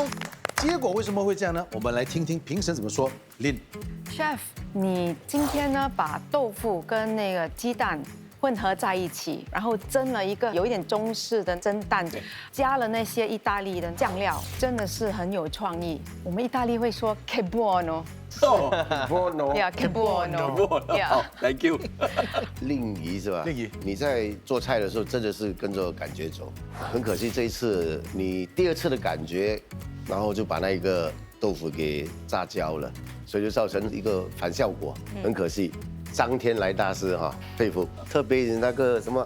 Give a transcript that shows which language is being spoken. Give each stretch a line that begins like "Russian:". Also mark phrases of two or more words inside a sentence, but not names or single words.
Chinese: 结果为什么会这样呢？我们来听听评审怎么说。Lin， Chef， 你今天呢把豆腐跟那个鸡蛋混合在一起，然后蒸了一个有一点中式的蒸蛋，加了那些意大利的酱料，真的是很有创意。我们意大利会说
Italian: che buono。 Buono. Yeah, che buono.
English: Yeah. Thank you。
Chinese: 令仪是吧？令仪你在做菜的时候真的是跟着感觉走，很可惜这一次你第2次的感觉，然后就把那一个豆腐给炸焦了，所以就造成一个反效果，很可惜。张天来大师哈，佩服，特别那个什么